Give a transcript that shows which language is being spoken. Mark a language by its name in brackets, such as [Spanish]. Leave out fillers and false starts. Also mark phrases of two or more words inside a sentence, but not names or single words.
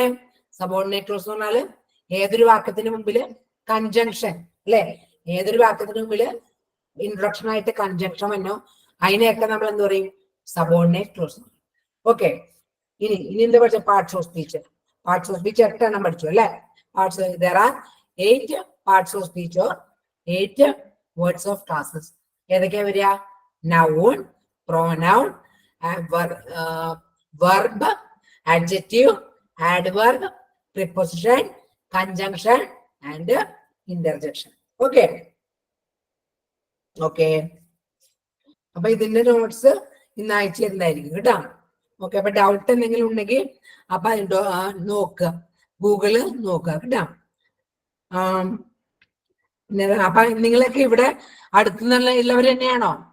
[English] subordinate clause [Malayalam] എന്ന് പറഞ്ഞാല് ഏതൊരു വാക്യത്തിന് മുമ്പില് കൺജങ്ഷൻ അല്ലെ, ഏതൊരു വാക്യത്തിന് മുമ്പില് ഇൻട്രൊഡക്ഷൻ ആയിട്ട് കൺജങ്ഷൻ വന്നോ അതിനെയൊക്കെ നമ്മൾ എന്ത് പറയും? [English] subordinate clause. okay. [Malayalam] ഇനി എന്താ പഠിച്ച? [English] parts of speech. parts of speech [Malayalam] 8 എണ്ണം പഠിച്ചു അല്ലെ. [English] there are 8 parts of speech or 8 words of classes. [Malayalam] ഏതൊക്കെയാ വരിക? [English] noun, pronoun, verb, adjective, adverb, preposition, conjunction and interjection. Okay. Okay. [Malayalam] അപ്പൊ ഇതിന്റെ നോട്ട്സ് ഇന്ന് അയച്ചു തരുന്നതായിരിക്കും കേട്ടോ. ഓക്കെ. അപ്പൊ ഡൗട്ട് എന്തെങ്കിലും ഉണ്ടെങ്കിൽ അപ്പൊ നോക്കുക, ഗൂഗിള് നോക്കുക കേട്ടോ. അപ്പൊ നിങ്ങളൊക്കെ ഇവിടെ അടുത്തുനിന്നുള്ള ഉള്ളവർ തന്നെയാണോ?